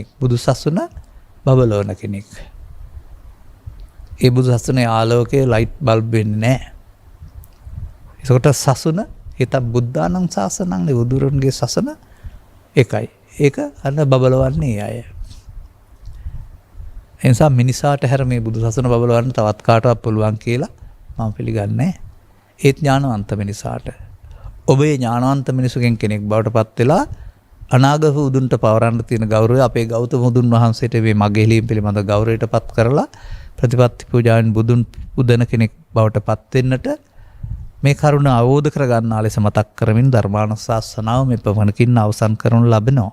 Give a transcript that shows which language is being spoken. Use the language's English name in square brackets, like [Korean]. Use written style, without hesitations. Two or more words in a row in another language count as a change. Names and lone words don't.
[Sinhala] බුදුසසුන බබලවන කෙනෙක්. ඒ බුදුසසුනේ ආලෝකයේ [English] light bulb [Sinhala] වෙන්නේ නැහැ. ඒකට සසුන හිත [Pali] බුද්ධානං ශාසනං [Sinhala] බුදුරන්ගේ සසන එකයි. ඒක අන්න බබලවන්නේ අය. එනිසා මිනිසාට හැර මේ බුදුසසුන බබලවන්න තවත් කාටවත් පුළුවන් කියලා මම පිළිගන්නේ. ඒත් ඥානවන්ත මිනිසාට. ඔබේ ඥානවන්ත මිනිසුගෙන් කෙනෙක් බවට පත් වෙලා අනාගත උදුන්ට පවරන්න තියෙන ගෞරවය අපේ ගෞතම බුදුන් වහන්සේට මේ මගේ හෙලීම් පිළිබඳ ගෞරවයට පත් කරලා ප්‍රතිපත්ති පූජාවෙන් බුදුන් පුදන කෙනෙක් බවට පත් වෙන්නට මේ කරුණ අවබෝධ කරගන්නා ලෙස මතක් කරමින් ධර්මානුශාසනාව මේ පමණකින් අවසන් කරනු ලබනවා.